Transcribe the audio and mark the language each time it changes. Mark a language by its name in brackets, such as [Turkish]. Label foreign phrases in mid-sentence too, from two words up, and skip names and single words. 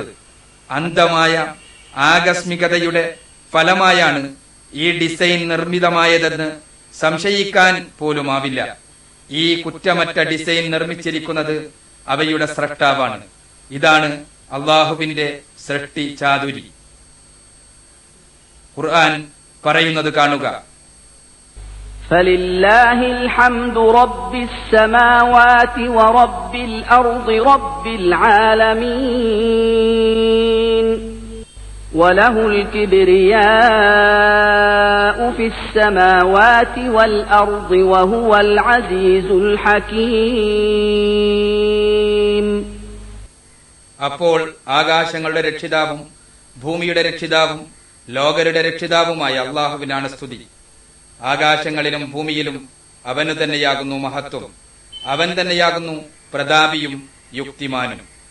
[Malayalam] അന്ധമായ ആകസ്മികതയുടെ ഫലമായാണ് ഈ ഡിസൈൻ നിർമ്മിതമായതെന്ന് സംശയിക്കാൻ പോലുമാവില്ല. ഈ കുറ്റമറ്റ ഡിസൈൻ നിർമ്മിച്ചിരിക്കുന്നത് അവയുടെ സ്രഷ്ടാവാണ്. ഇതാണ് അള്ളാഹുവിന്റെ സൃഷ്ടി ചാതുരി. ഖുർആൻ പറയുന്നത് കാണുക: [Arabic] فلله الحمد رب السماوات ورب الأرض رب العالمين وله الكبرياء في السماوات والأرض وهو العزيز الحكيم. [Malayalam] അപ്പോൾ ആകാശങ്ങളുടെ രക്ഷിതാവും ഭൂമിയുടെ രക്ഷിതാവും ലോകരുടെ രക്ഷിതാവുമായ അള്ളാഹുവിനാണ് സ്തുതി. ആകാശങ്ങളിലും ഭൂമിയിലും അവന് തന്നെയാകുന്നു മഹത്വം. അവൻ തന്നെയാകുന്നു പ്രതാപിയും യുക്തിമാനും.